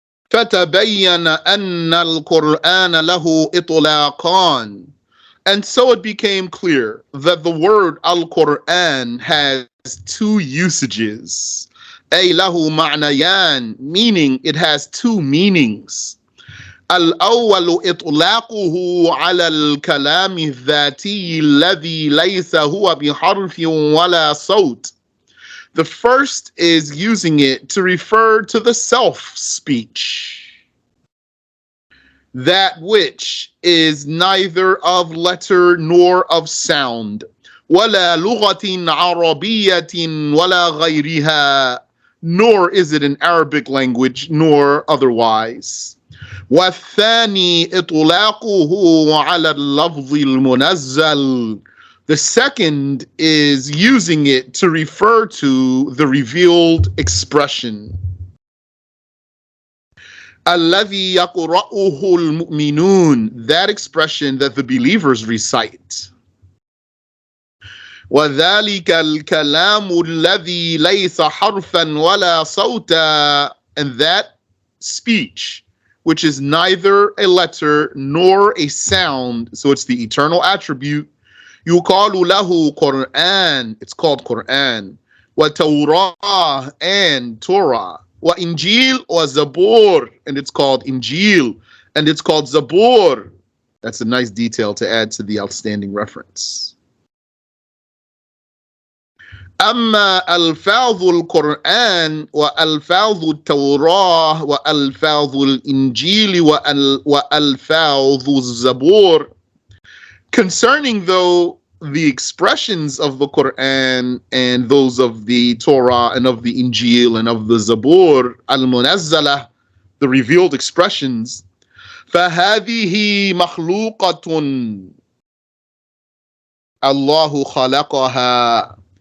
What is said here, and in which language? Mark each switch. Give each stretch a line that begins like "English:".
Arabic: فَتَبَيَّنَ أَنَّ الْقُرْآنَ لَهُ إِطْلَاقًا.
English: And so it became clear that the word Al-Qur'an has two usages.
Arabic: أي له معنيان,
English: meaning it has two meanings.
Arabic: الأول إطلاقه على الكلام الذاتي الذي ليس هو بحرف ولا صوت.
English: The first is using it to refer to the self-speech, that which is neither of letter nor of sound.
Arabic: ولا لغة عربية ولا غيرها,
English: nor is it an Arabic language nor otherwise.
Arabic: والثاني إطلاقه على اللفظ المنزل.
English: The second is using it to refer to the revealed expression.
Arabic: الذي يقرأه المؤمنون,
English: that expression that the believers recite.
Arabic: وذلك الكلام الذي ليس حرفا ولا صوتا,
English: and that speech which is neither a letter nor a sound, so it's the eternal attribute.
Arabic: يقال له قرآن,
English: it's called Quran.
Arabic: وتوراة,
English: and Torah.
Arabic: وإنجيل وزبور,
English: and it's called Injil, and it's called Zabur. That's a nice detail to add to the outstanding reference.
Arabic: أما ألفاظ القرآن وألفاظ التوراة وألفاظ الإنجيل وألفاظ الزبور.
English: Concerning, though, the expressions of the Quran and those of the Torah and of the Injil and of the Zabur, al-Munazzala, the revealed expressions,
Arabic: فَهَذِهِ مَخْلُوقَةٌ اللَّهُ خَلَقَهَا.